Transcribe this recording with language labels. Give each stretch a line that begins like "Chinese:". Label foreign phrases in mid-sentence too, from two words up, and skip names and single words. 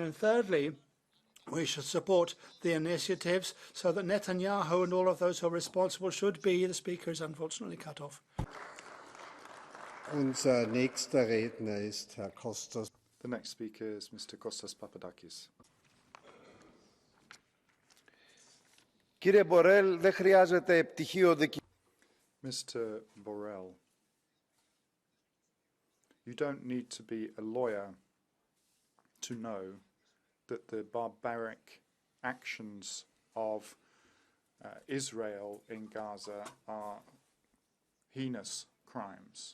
English: And thirdly, we should support the initiatives so that Netanyahu and all of those who are responsible should be. The speaker is unfortunately cut off.
German: Unser nächster Redner ist Herr Kostas.
English: The next speaker is Mr. Kostas Papadakis.
Greek: Κύριε Μπορέλ, δεν χρειάζεται πτυχίο
English: Mr. Borrell, you don't need to be a lawyer to know that the barbaric actions of Israel in Gaza are heinous crimes.